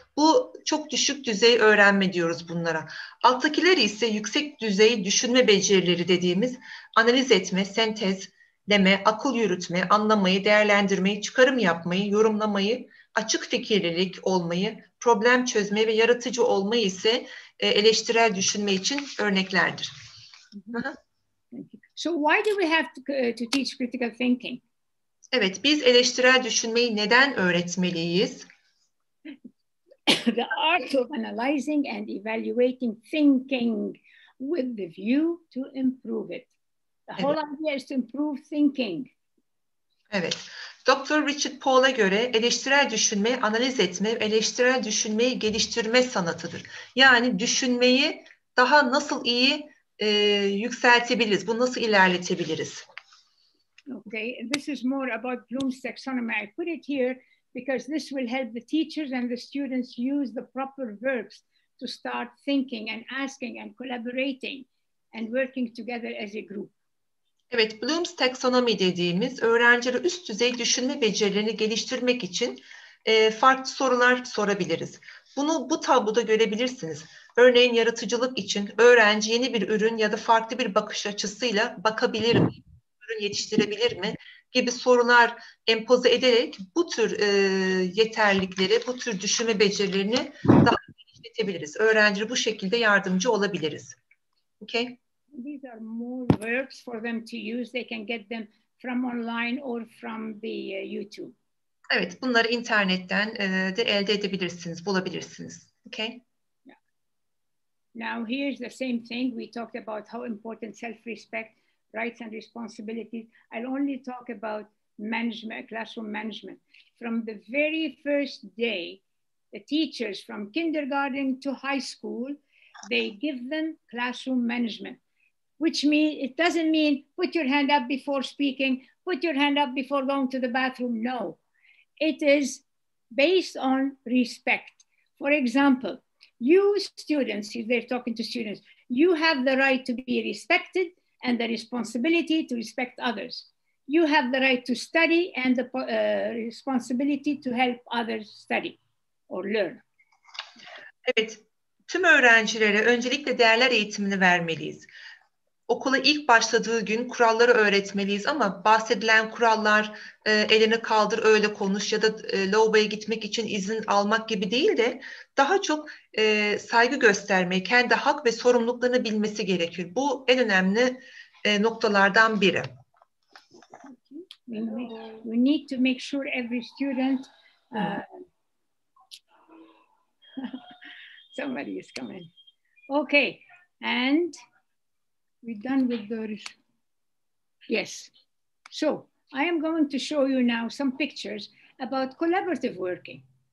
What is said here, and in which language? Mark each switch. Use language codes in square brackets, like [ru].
[tr] Bu çok düşük düzey öğrenme diyoruz bunlara. Alttakileri ise yüksek düzey düşünme becerileri dediğimiz analiz etme, sentezleme, akıl yürütme, anlamayı, değerlendirmeyi, çıkarım yapmayı, yorumlamayı, açık fikirlilik olmayı, problem çözmeyi ve yaratıcı olmayı ise eleştirel düşünme için örneklerdir. [en] So why do we have to teach critical thinking? [tr] Evet, biz eleştirel düşünmeyi neden öğretmeliyiz? [en] The art of analyzing and evaluating thinking with the view to improve it. The whole idea is to improve thinking. [tr] Evet. Dr. Richard Paul'a göre eleştirel düşünme, analiz etme, eleştirel düşünmeyi geliştirme sanatıdır. Yani düşünmeyi daha nasıl iyi yükseltebiliriz, bunu nasıl ilerletebiliriz? [en] Okay, and this is more about Bloom's taxonomy. I put it here because this will help the teachers and the students use the proper verbs to start thinking and asking and collaborating and working together as a group. [tr] Evet, Bloom's taxonomy dediğimiz öğrencilere üst düzey düşünme becerilerini geliştirmek için farklı sorular sorabiliriz. Bunu bu tabloda görebilirsiniz. Örneğin yaratıcılık için öğrenci yeni bir ürün ya da farklı bir bakış açısıyla bakabilir mi? Ürün yetiştirebilir mi? Gibi sorular empoze ederek bu tür yeterlilikleri, bu tür düşünme becerilerini daha geliştirebiliriz. Öğrencilere bu şekilde yardımcı olabiliriz. [en] Okay? These are more verbs for them to use. They can get them from online or from the YouTube. [tr] Evet, bunları internetten de elde edebilirsiniz, bulabilirsiniz. [en] Okay? Yeah. Now here's the same thing. We talked about how important self-respect, rights and responsibilities. I'll only talk about management, classroom management. From the very first day, the teachers from kindergarten to high school, they give them classroom management, which means it doesn't mean put your hand up before speaking, put your hand up before going to the bathroom. No, it is based on respect. For example, you students, if they're talking to students, you have the right to be respected and the responsibility to respect others. You have the right to study and the responsibility to help others study or learn. [tr] Evet, tüm öğrencilere öncelikle değerler eğitimini vermeliyiz. Okula ilk başladığı gün kuralları öğretmeliyiz ama bahsedilen kurallar elini kaldır öyle konuş ya da lavaboya gitmek için izin almak gibi değil de daha çok saygı göstermeyi, kendi hak ve sorumluluklarını bilmesi gerekiyor. Bu en önemli noktalardan biri. [en] We need to make sure every student somebody is coming. Okay, and we're done with the, yes. So I am going to show you now some pictures about collaborative working.